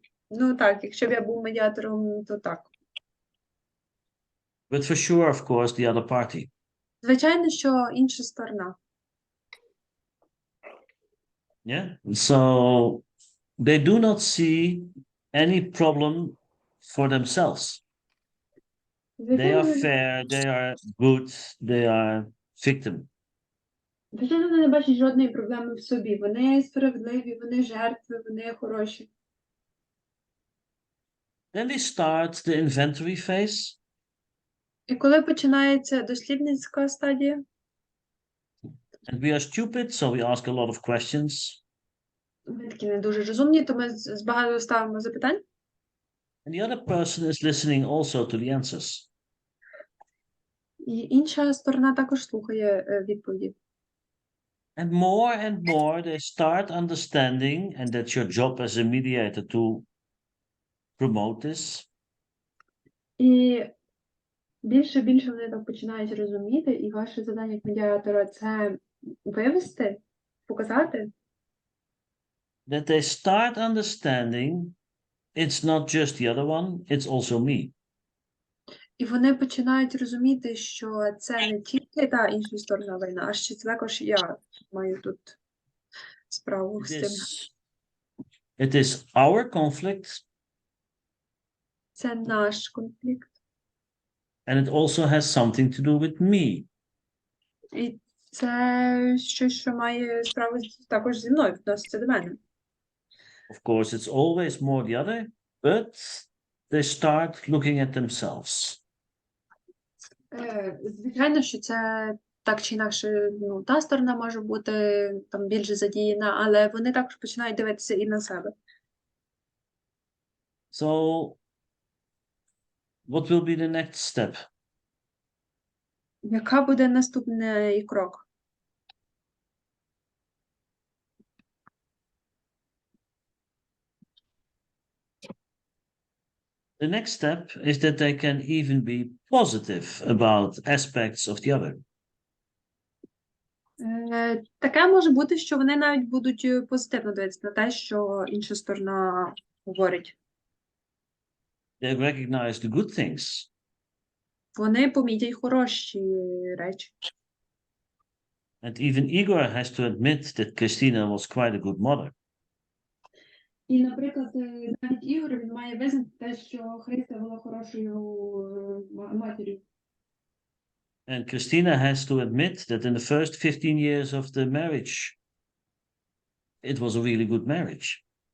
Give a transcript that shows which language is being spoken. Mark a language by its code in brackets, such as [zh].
[uk] Ну так, якщо б я був медіатором, то так. [en] But for sure, of course, the other party. [uk] Звичайно, що інша сторона. [en] Yeah. So they do not see any problem for themselves. They are fair, they are good, they are victim. [uk] Звичайно, вони не бачать жодної проблеми в собі. Вони справедливі, вони жертви, вони хороші. [en] Then we start the inventory phase. [uk] І коли починається дослідницька стадія, [en] And we are stupid, so we ask a lot of questions. [uk] ми такі не дуже розумні, то ми багато ставимо запитань. [en] And the other person is listening also to the answers. [uk] І інша сторона також слухає відповіді. [en] And more they start understanding, and that's your job as a mediator to promote this. [uk] І більше вони так починають розуміти, і ваше завдання як медіатора – це вивести, показати, [en] That they start understanding it's not just the other one, it's also me. [uk] і вони починають розуміти, що це не тільки та інша сторона війни, а ще це також я маю тут справу з цим. [en] It is our conflict, [uk] Це наш конфлікт. [en] and it also has something to do with me. [uk] І це щось, що має справу також зі мною, відноситься до мене. [en] Of course, it's always more the other, but they start looking at themselves. [uk] Звичайно, що це так чи інакше, та сторона може бути там більше задіяна, але вони також починають дивитися і на себе. [en] So, what will be the next step? [uk] Яка буде наступний крок? [en] The next step is that they can even be positive about aspects of the other. [uk] Таке може бути, що вони навіть будуть позитивно дивитися на те, що інша сторона говорить. [en] They recognize the good things. [uk] Вони помітять хороші речі. [en] And even Igor has to admit that Christina was quite a good mother. [uk] І, наприклад, навіть Ігор, він має визнати те, що Христа була хорошою матір'ю. [en] And Christina has to admit that in the first 15 years of the marriage, it was a really good marriage.